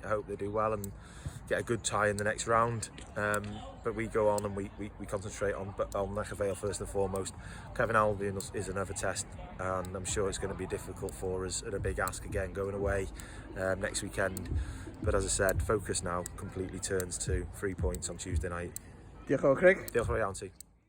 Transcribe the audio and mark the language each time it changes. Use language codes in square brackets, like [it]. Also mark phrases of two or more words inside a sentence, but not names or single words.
[en] I hope they do well and get a good tie in the next round. But we go on and we concentrate on Nghwpan first and foremost. Cefn Albion is another test, and I'm sure it's going to be difficult for us at a big ask again going away next weekend. But as I said, focus now completely turns to 3 points on Tuesday night. [cy] Diolch yn fawr, Craig. Diolch yn fawr iawn ti.